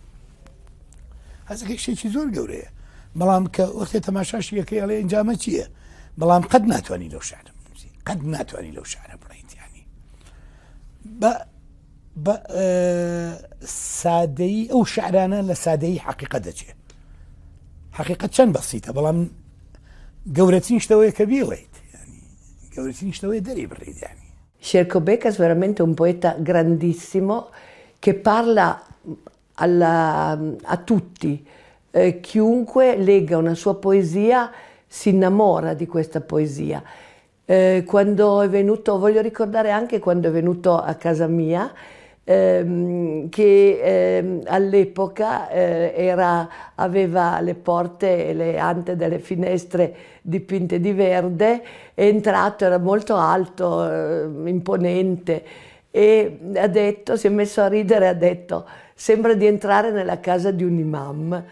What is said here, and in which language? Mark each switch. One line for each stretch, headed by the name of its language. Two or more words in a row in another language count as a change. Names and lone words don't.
Central Kurdish: هەزەکەی شتێکی زۆر گەورەیە، بەڵام کە وەختێ تەماشاشیەکەی ئەڵێ ئەنجامە چییە، بەڵام قەت ناتوانانی لەو شعرە بنووسی، قەت ناتوانانی لەو شعرە بڵێیت. ینی بە سادەیی ئەو شعرانە لە سادەیی حەقیقەت دەچێت. حەقیقەت چەند بەسیتە، بەڵام گەورەترین شتەوەیە کە بیڵێیت، ینی گەورەترین شتەوەی دەری بڕێیت. ینی
Italian: Scerco Becas è veramente un poeta grandissimo che parla a tutti. Chiunque legga una sua poesia si innamora di questa poesia. Quando è venuto, voglio ricordare anche quando è venuto a casa mia, che all'epoca aveva le porte e le ante delle finestre dipinte di verde, è entrato, era molto alto, imponente e ha detto, si è messo a ridere e ha detto: sembra di entrare nella casa di un imam.